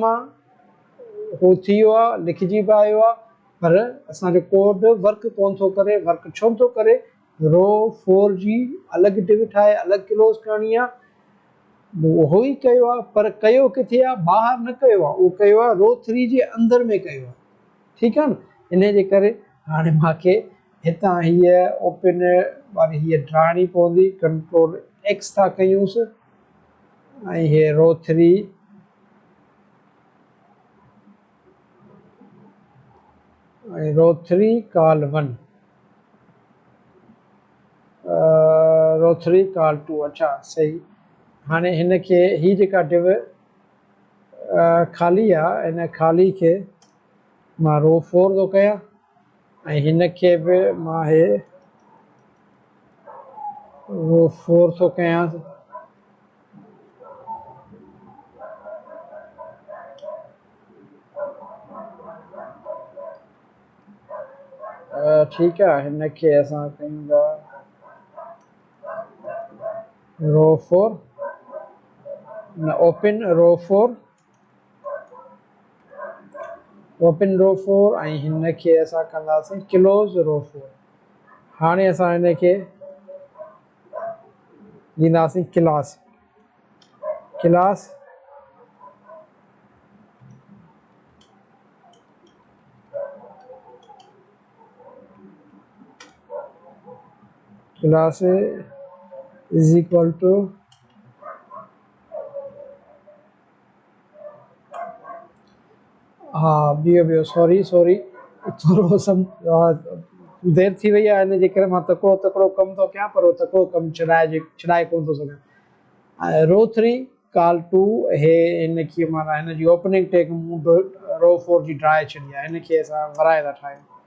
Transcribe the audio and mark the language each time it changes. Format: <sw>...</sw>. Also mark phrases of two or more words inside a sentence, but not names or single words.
<sd>आहे उहो थी वियो आहे लिखिजी बि आयो आहे पर असांजो</sd> <en>code work</en> <sd>कोन थो करे वर्क छो नथो करे रो 4 जी अलॻि डिव ठाहे अलॻि क्लोज़ करणी आहे उहो ई कयो आहे पर कयो किथे आहे ॿाहिरि न कयो आहे उहो कयो आहे रो 3 जे अंदरि में कयो आहे ठीकु आहे न इन जे करे हाणे मूंखे हितां हीअ ओपन वारी हीअ ठाहिणी पवंदी</sd> <en>control X</en> <sd>था कयूंसि ऐं हीअ रो 3 ऐं</sd> <en>row 3 col 1 row 3 col 2</en> <sd>अच्छा सही हाणे हिन खे हीअ जेका डिव ख़ाली आहे इन ख़ाली खे मां रो 4 थो कयां ऐं हिन खे बि मां हे रो 4 थो कयांसि ठीकु आहे हिन खे असां कयूं था</sd> <en>row 4 न open row 4 open row 4</en> <sd>ऐं हिन खे असां कंदासीं</sd> <en>close row 4</en> <sd>हाणे असां हिन खे ॾींदासीं</sd> <en>class class is equal to</en> <sd>हा बीहो सॉरी थोरो देरि थी वई आहे, हिन जे करे मां तकिड़ो तकिड़ो कमु थो कयां, पर उहो तकिड़ो कमु छॾाए कोन थो सघां।</sd> <en>row 3 col 2</en> <sd>हे हिनखे माना हिन जी</sd> <en>opening tag</en> <sd>मूं रो 4 जी ड्राए छॾी आहे, हिनखे असां वराए था ठाहियूं।</sd>